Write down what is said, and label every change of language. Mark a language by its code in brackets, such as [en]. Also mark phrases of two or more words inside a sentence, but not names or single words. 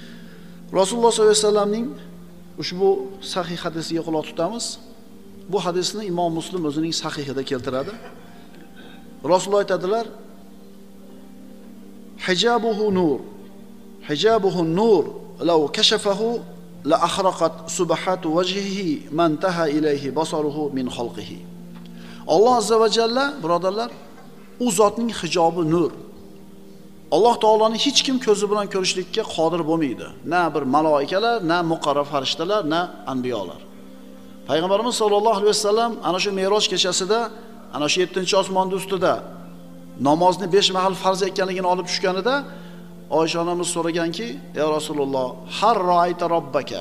[uz] Rasululloh sollallohu alayhi vasallamning ushbu sahih hadisiga quloq tutamiz. Bu hadisni Imom Muslim o'zining sahihida keltiradi. Rasululloh aytadilar: [ar] "حجابه نور. حجابه نور لو كشفه لأحرقت سبحات وجهه ما انتهى إليه بصره من خلقه." [uz] Alloh azza va jalla, birodarlar, u zotning hijobi nur. Alloh taoloni hech kim ko'zi bilan ko'rishlikka qodir bo'lmaydi. Na bir maloikalar, na muqarrab farishtalar, na anbiyolar. Payg'ambarimiz sollallohu alayhi vasallam ana shu Me'roj kechasida, ana shu 7-osmonning ustida namozni 5 mahal farz ekanligini olib tushganida Oysha onamiz so'raganki: [ar] "يا رسول الله هل رأيت ربك?"